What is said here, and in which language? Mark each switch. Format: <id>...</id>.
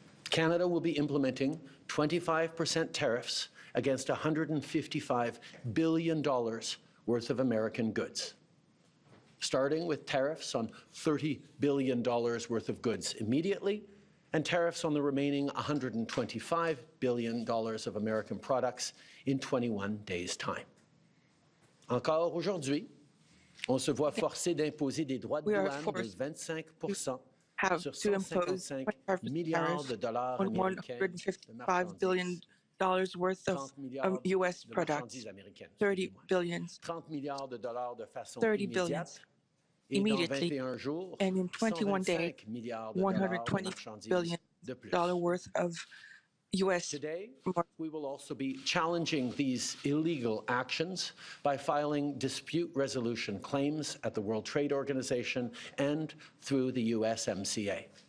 <fr>Canada will be implementing 25% tariffs against $155 billion worth of American goods, starting with tariffs on $30 billion worth of goods immediately, and tariffs on the remaining $125 billion of American products in 21 days' time. Encore aujourd'hui, on se voit forcé d'imposer des droits de douane de 25% sur 155 milliards de dollars américains de marchandises.</fr> <en>Worth of U.S. products, 30 billion, 30 billion immediately, and in 21 days, $120 billion worth of U.S. Today, we will also be challenging these illegal actions by filing dispute resolution claims at the World Trade Organization and through the USMCA.</en>